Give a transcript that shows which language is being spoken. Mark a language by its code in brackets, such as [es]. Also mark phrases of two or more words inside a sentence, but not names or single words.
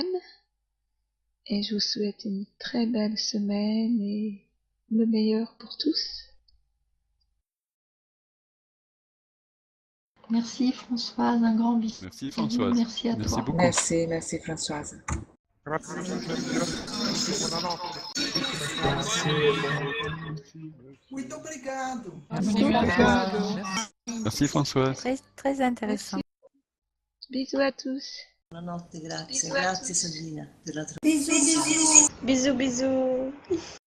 [fr] Et je vous souhaite une très belle semaine et le meilleur pour tous. Merci Françoise, un grand bisou. Merci Françoise. Merci à toi. Beaucoup. Merci Françoise. [it] Grazie mille, buonanotte. [pt] Muito obrigado. [fr] Merci Françoise. Très, très intéressant. Merci. Bisous à tous. [it] Buonanotte, grazie. Grazie Sabrina per la [fr] Bisous, bisous. Bisous, bisous.